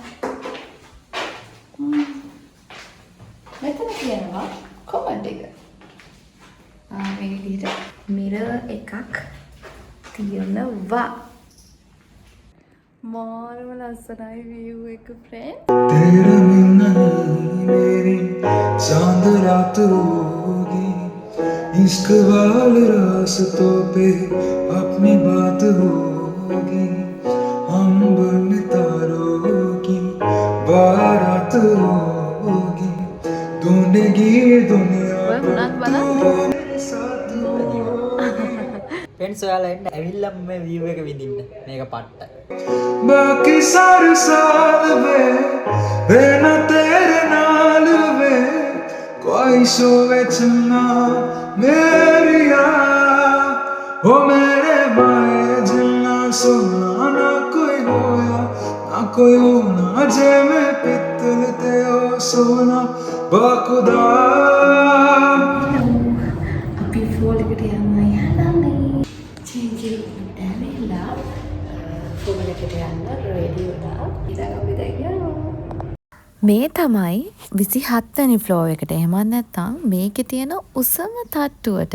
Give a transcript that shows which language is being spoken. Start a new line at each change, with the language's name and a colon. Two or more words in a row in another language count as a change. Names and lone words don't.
Sinhala: මෙතන තියෙනවා කොමඩ් එක. මේ විදිහට mirror එකක් තියෙනවා. මාරම ලස්සනයි view එක friend.
Hindi: तेरा मिलना ही मेरी चांद रात होगी. इश्क वाले रास्तों पे अपनी बात होगी. हम बन तारों की बारात होगी. ढूंढेगी दुनिया तेरे साथ होगी.
Sinhala: फ्रेंड्स ඔයාලා එන්න ඇවිල්ලා මේ view එක විඳින්න. මේක පට්ට.
Punjabi: ਬਾਕੀ ਸਾਰੇ ਸਾਲ ਵੇ ਨ ਤੇਰੇ ਨਾਲ ਵੇ ਕੋਈ ਸੋਵੇ ਚੰਨਾ ਮੇਰਿਆ ਹੋ ਮੇਰੇ ਬਾਏ ਜਿੰਨਾ ਸੋਨਾ ਨਾ ਕੋਈ ਹੋਇਆ ਨਾ ਕੋਈ ਹੋਣਾ ਜੇ ਮੈਂ ਪਿੱਤਲ ਤੇ ਹੋ ਸੋਨਾ ਬਾਖ਼ੁਦਾ.
Sinhala: අපි ෆ්ලෝර් එකට යන්නයි හදන්නේ. චේන්ජ් එකට ඇවිල්ලා ෆ්ලෝර් එකට යන්න රෙඩි වුණා. ඉතින් අපි දැන් යනවා. මේ තමයි 27 වෙනි ෆ්ලෝර් එකට. එහෙම නැත්නම් මේකේ තියෙන උසම තට්ටුවට.